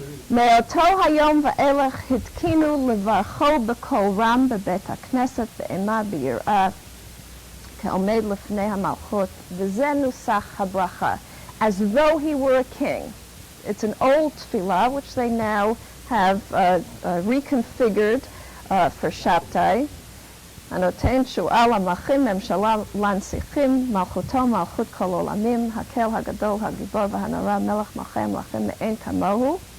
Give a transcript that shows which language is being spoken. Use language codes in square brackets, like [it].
[he] מאותו היום ואילך התקינו לברכו בקול רם בבית הכנסת באימה ביראה כעומד לפני המלכות, וזה נוסח הברכה, [en] as though he were a king. It's an old tefillah which they now have reconfigured for Shabtai. [he] הנותן תשועה למלכים ממשלה לנסיכים מלכותו מלכות כל עולמים הקל הגדול הגיבור והנורא מלך מלכי המלכים מאין כמוהו.